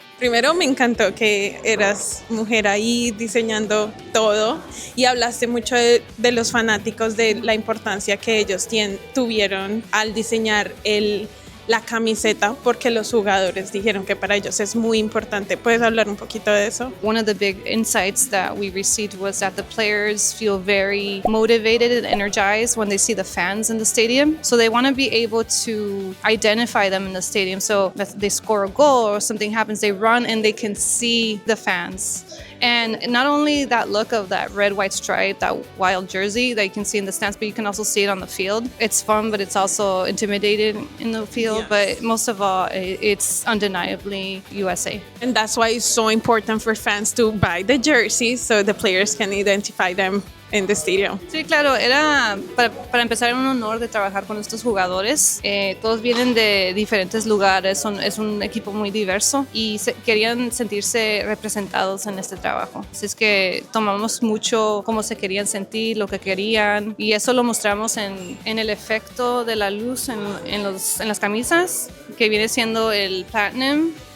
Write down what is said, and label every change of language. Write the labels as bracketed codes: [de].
[es] Primero me encantó que eras mujer ahí diseñando todo y hablaste mucho de los fanáticos, de la importancia que ellos tuvieron al diseñar el la camiseta porque los jugadores dijeron que para ellos es muy importante. ¿Puedes hablar un poquito de eso? [en] One of the big insights that we received was that the players feel very motivated and energized when they see the fans in the stadium. So they want to be able to identify them in the stadium. So if they score a goal or something happens, they run and they can see the fans. And not only that look of that red, white stripe, that wild jersey that you can see in the stands, but you can also see it on the field. It's fun, but it's also intimidating in the field. Yes. But most of all, it's undeniably USA. And that's why it's so important for fans to buy the jerseys so the players can identify them in the stadium. [es] Sí, claro, era para empezar era un honor de trabajar con estos jugadores. Todos vienen de diferentes lugares, es un equipo muy diverso y querían sentirse representados en este trabajo. Así es que tomamos mucho cómo se querían sentir, lo que querían y eso lo mostramos en el efecto de la luz en las camisas, que viene siendo el platinum.